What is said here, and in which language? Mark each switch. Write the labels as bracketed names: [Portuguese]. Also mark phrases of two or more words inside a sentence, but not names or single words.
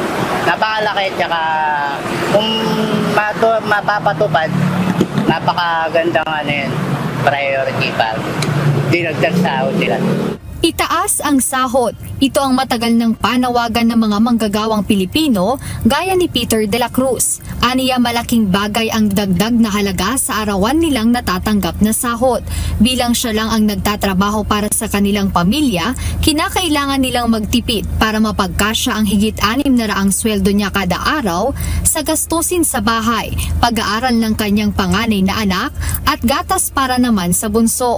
[Filipino] Napakalaki, tsaka kung mapapatupad, napakagandang priority pa. Dinagdag sahod nila. Itaas ang sahod. Ito ang matagal ng panawagan ng mga manggagawang Pilipino gaya ni Peter de la Cruz. Aniya malaking bagay ang dagdag na halaga sa arawan nilang natatanggap na sahod. Bilang siya lang ang nagtatrabaho para sa kanilang pamilya, kinakailangan nilang magtipid para mapagkasya ang higit 600 sweldo niya kada araw sa gastusin sa bahay, pag-aaral ng kanyang panganay na anak at gatas para naman sa bunso.